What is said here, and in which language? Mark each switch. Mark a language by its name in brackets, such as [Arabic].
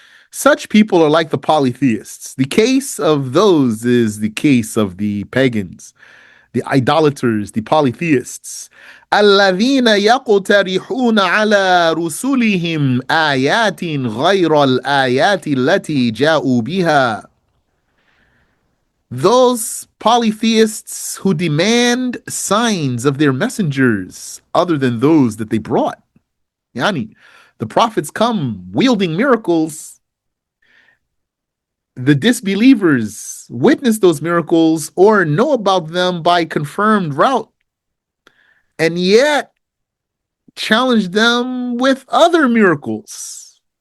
[English] Such people are like the polytheists. The case of those is the case of the pagans, the idolaters, the polytheists. [Arabic] الذين يقترحون على رسلهم آيات غير الآيات التي جاءوا بها. [English] Those polytheists who demand signs of their messengers other than those that they brought. Yani, the prophets come wielding miracles, the disbelievers witness those miracles or know about them by confirmed route, and yet challenge them with other miracles.